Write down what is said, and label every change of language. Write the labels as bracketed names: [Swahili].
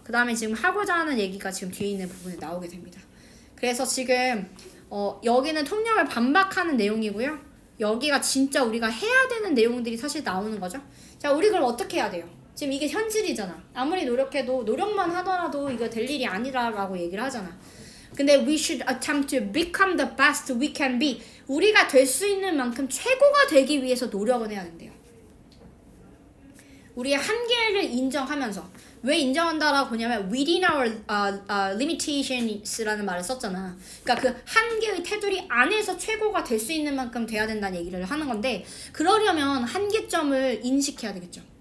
[Korean] 그 다음에 지금 하고자 하는 얘기가 지금 뒤에 있는 부분에 나오게 됩니다. 그래서 지금 여기는 통념을 반박하는 내용이고요. 여기가 진짜 우리가 해야 되는 내용들이 사실 나오는 거죠. 자, 우리 그럼 어떻게 해야 돼요? 지금 이게 현실이잖아. 아무리 노력해도 노력만 하더라도 이거 될 일이 아니라고 얘기를 하잖아. [English] 근데 we should attempt to become the best we can be. [Korean] 우리가 될 수 있는 만큼 최고가 되기 위해서 노력을 해야 된대요. 우리의 한계를 인정하면서. 왜 인정한다라고 보냐면 [English] within our limitations [Korean] 라는 말을 썼잖아. 그러니까 그 한계의 테두리 안에서 최고가 될 수 있는 만큼 돼야 된다는 얘기를 하는 건데, 그러려면 한계점을 인식해야 되겠죠.